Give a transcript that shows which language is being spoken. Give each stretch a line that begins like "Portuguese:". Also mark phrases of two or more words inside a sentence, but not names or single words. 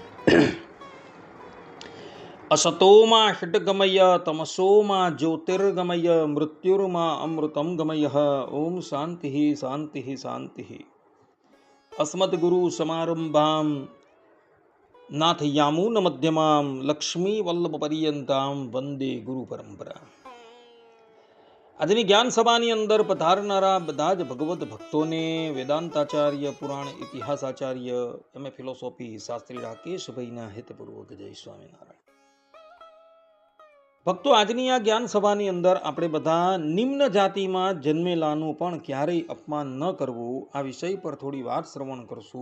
Sanskrit: असतो मा षट्गमय तमसो मा ज्योतिर्गमय मृत्युर्मा अमृतं गमयः। ओम शान्तिः शान्तिः शान्तिः। अस्मद्गुरुसमारम्भां नाथ यामून मध्यमां लक्ष्मीवल्लभपर्यन्तां वन्दे गुरुपरम्परा।
Gujarati: આજની જ્ઞાન સભાની અંદર પધારનારા બધા જ ભગવત ભક્તોને વેદાંતાચાર્ય, પુરાણ ઇતિહાસાચાર્ય, એમ ફિલોસોફી શાસ્ત્રી રાકેશભાઈના હેતપૂર્વક જય સ્વામિનારાયણ. ભક્તો, આજની આ જ્ઞાન સભાની અંદર આપણે બધા નિમ્ન જાતિમાં જન્મેલાનું પણ ક્યારેય અપમાન ન કરવું, આ વિષય પર થોડી વાત શ્રવણ કરશું.